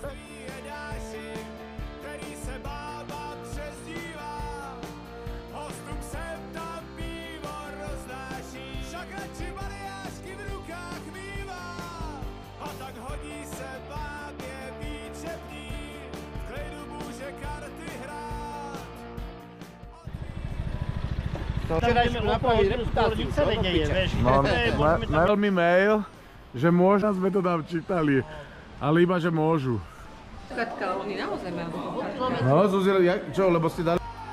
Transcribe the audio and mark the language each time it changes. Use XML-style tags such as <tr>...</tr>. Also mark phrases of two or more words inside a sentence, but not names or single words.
<cs>Který se bába přezdívá, hostům sem tam pivo roznáší, však radši mariášky v rukách mívá. A tak hodí se bábě výčepní, v klidu může karty hrát.</cs> <sk>Včera ideme napraviť reputáciu, čo do piče. Dal mi mail, že môžu, sme to tam čítali, ale iba, že môžu. Katka, oni naozaj majú. No, Zuzil, čo, lebo ste dali...</sk>